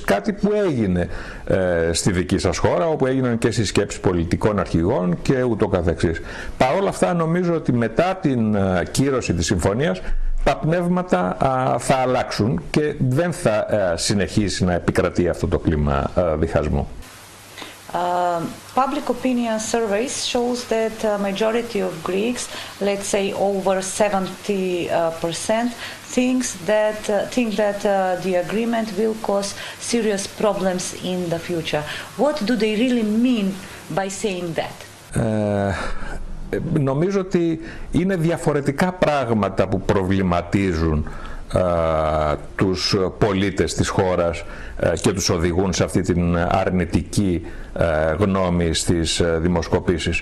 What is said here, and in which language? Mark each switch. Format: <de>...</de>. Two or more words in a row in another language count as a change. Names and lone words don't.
<el>Κάτι που έγινε στη δική σας χώρα, όπου έγιναν και συσκέψεις πολιτικών αρχηγών και ούτω καθεξής. Παρ' όλα αυτά νομίζω ότι μετά την κύρωση της συμφωνίας τα πνεύματα θα αλλάξουν και δεν θα συνεχίσει να επικρατεί αυτό το κλίμα διχασμού.</el> <en>Public opinion surveys shows that majority of Greeks, let's say over 70%, think that the agreement will cause serious problems in the future. What do they really mean by saying that?</en> <el>Νομίζω ότι είναι διαφορετικά πράγματα που προβληματίζουν τους πολίτες της χώρας και τους οδηγούν σε αυτή την αρνητική γνώμη στις δημοσκοπήσεις.</el>